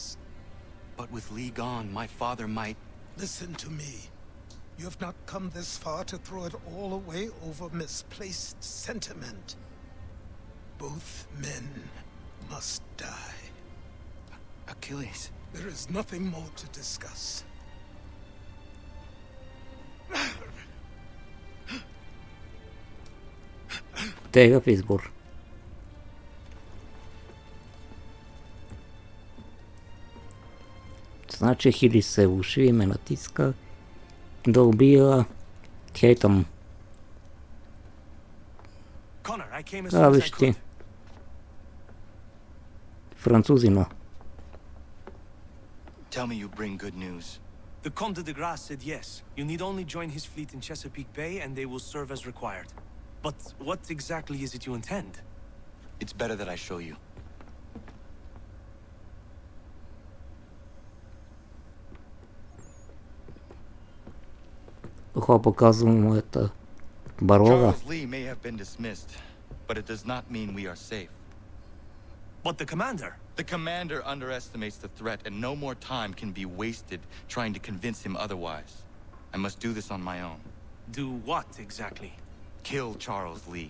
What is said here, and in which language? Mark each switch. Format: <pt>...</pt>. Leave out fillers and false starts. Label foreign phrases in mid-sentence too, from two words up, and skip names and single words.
<en>But with Lee gone, my father might... Listen to me. You have not come this far to throw it all away over misplaced sentiment. Both men must die. Achilles. There is nothing more to discuss.</en> <bg>Тегъв избор. Значи Хили се уши и ме натиска да убия Хейтъм. Виж ти. Французина.</bg> <en>Tell me you bring good news. The Comte de Grasse said yes. You need only join his fleet in Chesapeake Bay and they will serve as required. But what exactly is it you intend? It's better that I show you.</en> <bg>Показвам моята барлога.</bg> <en>Charles Lee may have been dismissed, but it does not mean we are safe. But the commander? The commander underestimates the threat, and no more time can be wasted trying to convince him otherwise. I must do this on my own. Do what exactly? Kill Charles Lee.</en>